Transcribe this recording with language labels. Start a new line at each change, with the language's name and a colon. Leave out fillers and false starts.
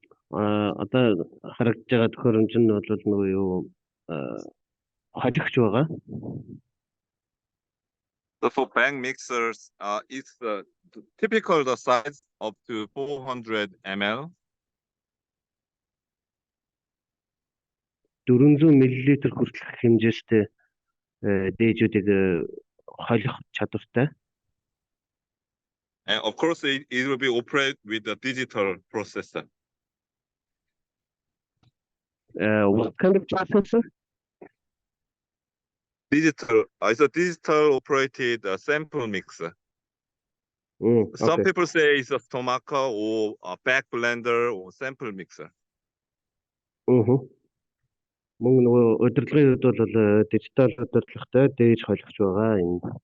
Mongolian: Одоо харагдаж байгаа төхөөрөмж нь бол нөгөө юу холигч байгаа.
English: So for bag mixers, it's typical the size up to 400 ml.
Mongolian: 400 мл хүртэлх хэмжээтэй дээжүүдийг холих чадвартай.
English: And of course, it will be operated with a digital processor. What kind of processor? Digital, it's a digital operated sample mixer. Some Okay. people say it's a stomacher or a back blender or sample mixer.
Mongolian: Мөн нөгөө удирдлагын хувьд бол дижитал удирдлагатай дээж холигч байгаа юм.